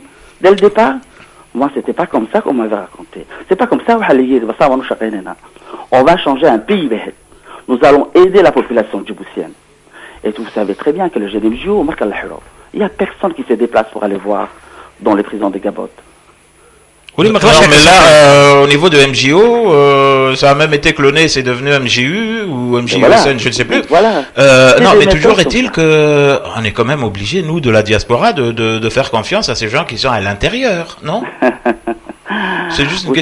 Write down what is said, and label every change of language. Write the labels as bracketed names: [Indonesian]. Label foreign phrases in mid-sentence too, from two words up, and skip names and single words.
[French] Dès le départ, moi, c'était pas comme ça qu'on m'avait raconté. C'est pas comme ça. On va changer un pays. Nous allons aider la population djiboutienne. Et vous savez très bien que le GDMJO, il n'y a personne qui se déplace pour aller voir dans les prisons de Gabot. [Somali] weli ma kala [French] Non, mais [Somali] sheekaysatay [French] là, au niveau de MJO, ça a même été cloné, c'est devenu MJU ou MJUSN, Voilà. je ne sais plus. Voilà. C'est Non, des mais toujours méthodes est-il que on est quand même obligé, nous, de la diaspora, de faire confiance à ces gens qui sont à l'intérieur, non? C'est juste une